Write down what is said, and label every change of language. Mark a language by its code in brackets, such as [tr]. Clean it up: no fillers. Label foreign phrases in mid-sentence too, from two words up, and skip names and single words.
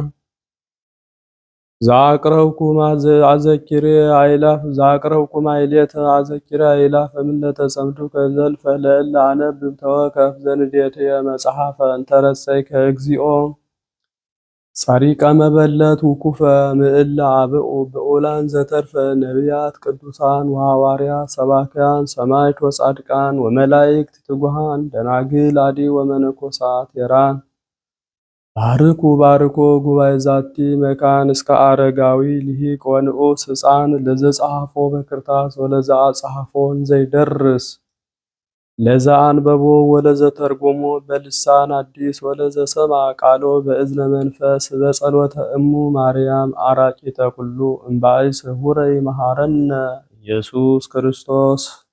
[gez] ዘአቅረብኩማ አዘኪሬ አይሌተ አዘኪሬ አይላፈ እምነተ ጸምዱከ ዘልፈ ለእለ አነብብ ተወከፍ ዘንዴትየ መጽሐፈ እንተረሰይከ እግዚኦ ጸሪቀ መበለት ውኩፈ ምዕለ አብኡ ብዑላን ዘተርፈ ነቢያት ቅዱሳን ወሐዋርያት ሰባክያን ሰማዕት ወጻድቃን ወመላእክት ትጉሃን ደናግል አዲ ወመነኮሳት የራን ባርኮ ጉባኤ ዛቲ መካን እስከ አረጋዊ ልሂቅ ወንዑስ ሕፃን ለዘጸሐፎ በክርታስ ወለዘ አጸሐፎን ዘይደርስ ለዛ አንበቦ ወለዘ ተርጎሞ በልሳን አዲስ ወለዘ ሰማ ቃሎ በእዝነ መንፈስ በጸሎተ እሙ ማርያም አራቂተ ኩሉ እምባይስ ሁረይ መሐረነ ኢየሱስ ክርስቶስ።